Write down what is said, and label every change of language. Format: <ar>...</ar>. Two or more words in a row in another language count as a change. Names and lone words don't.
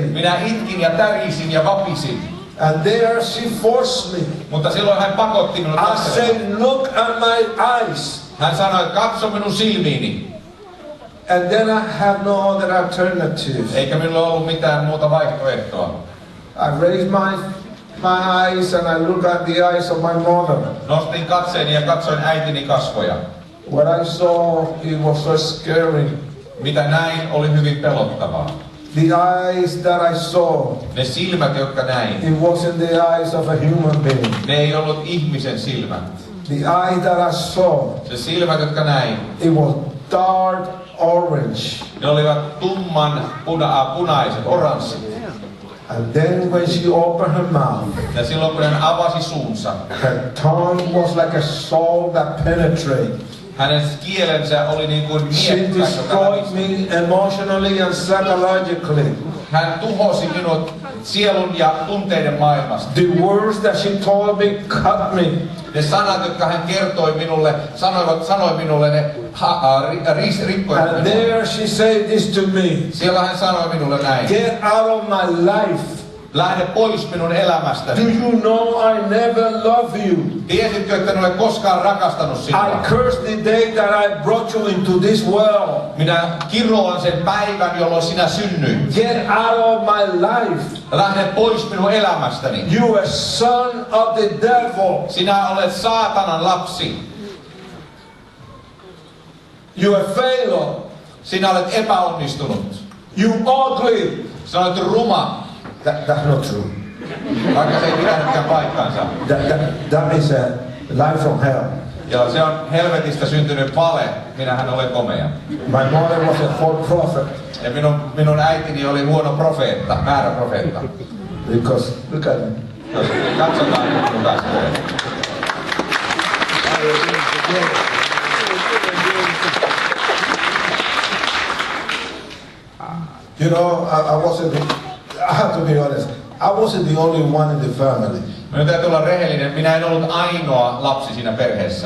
<fi>Minä itkin ja tärisin ja vapisin.</fi> <en>And there she forced me.</en> <fi>Mutta silloin hän pakotti minut</fi> <en>I</en> <fi>katselemaan.</fi> <en>said, look at my eyes.</en> <fi>Hän sanoi, katso minun silmiini.</fi> <en>And then I have no other alternative.</en> <fi>Eikä minulla ollut mitään muuta vaihtoehtoa.</fi> <en>I raised my eyes and I looked at the eyes of my mother.</en> <fi>Nostin katseeni ja katsoin äitini kasvoja.</fi> <en>What I saw, it was so scary.</en> <fi>Mitä näin oli hyvin pelottavaa.</fi> <en>The eyes that I saw,</en> <fi>Ne silmät, jotka näin,</fi> <en>it wasn't the eyes of a human being.</en> <fi>ne ei ollut ihmisen silmät.</fi> <en>The eye that I saw,</en> <fi>Se silmät, jotka näin,</fi> <en>it was dark orange.</en> <fi>ne olivat tumman punaiset, oranssit.</fi> <en>And then when she opened her mouth,</en> <fi>Ja silloin kun hän avasi suunsa,</fi> <en>her tongue was like a sword that penetrated.</en> <fi>hänen kielensä oli niin kuin</fi> <en>She</en> <fi>miekka, joka</fi> <en>destroyed</en> <fi>lävisi.</fi> <en>me emotionally and psychologically.</en> <fi>Hän tuhosi minut sielun ja tunteiden maailmasta.</fi> <en>The words that she told me cut me.</en> <fi>Ne sanat, jotka hän kertoi minulle, sanoi minulle, ne rikkoivat</fi> <en>And</en> <fi>minua.</fi> <en>there she said this to me.</en> <fi>Siellä hän sanoi minulle näin.</fi> <en>Get out of my life.</en> <fi>Lähde pois minun</fi> <en>Do</en> <fi>elämästäni.</fi> <en>you know I never love you?</en> <fi>Tiesitkö, että en ole koskaan rakastanut sinua?</fi> <en>I curse the day that I brought you into this world.</en> <fi>Minä kiroan sen päivän, jolloin sinä synnyit.</fi> <en>Get out of my life.</en> <fi>Lähde pois minun elämästäni.</fi> <en>You are son of the devil.</en> <fi>Sinä olet saatanan lapsi.</fi> <en>You are failure.</en> <fi>Sinä olet epäonnistunut.</fi> <en>You ugly.</en> <fi>Sinä olet ruma.</fi> <en>That's not true.</en> <fi>Vaikka se ei pitänytkään paikkaansa.</fi> <en>That is a lie from hell.</en> <fi>Ja se on helvetistä syntynyt vale. Minähän olen komea.</fi> <en>My mother was a false prophet.</en> <fi>Ja minun äitini oli huono profeetta, väärä profeetta.</fi> <en>Because look at me.</en> <fi>Katsotaan nyt minun kasvoja.</fi> <en>You know, I have to be honest. I wasn't the only one in the family.</en> <fi>Minun täytyy olla rehellinen. Minä en ollut ainoa lapsi siinä perheessä.</fi>